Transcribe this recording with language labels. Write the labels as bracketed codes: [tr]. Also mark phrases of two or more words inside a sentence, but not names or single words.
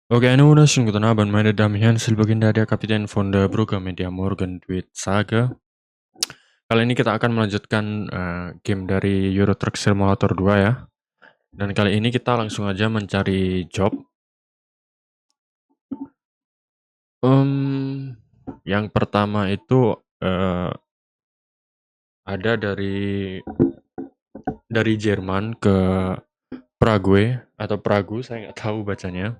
[de] Okay, einen wunderschönen guten Abend, meine Damen und Herren. Ich bin der Kapitän von der Brugge Media Morgan Duit Saga. [id] Kali ini kita akan melanjutkan game dari Euro Truck Simulator 2 ya. Dan kali ini kita langsung aja mencari job. Yang pertama itu ada dari Jerman ke Prague atau Pragu, saya nggak tahu bacanya.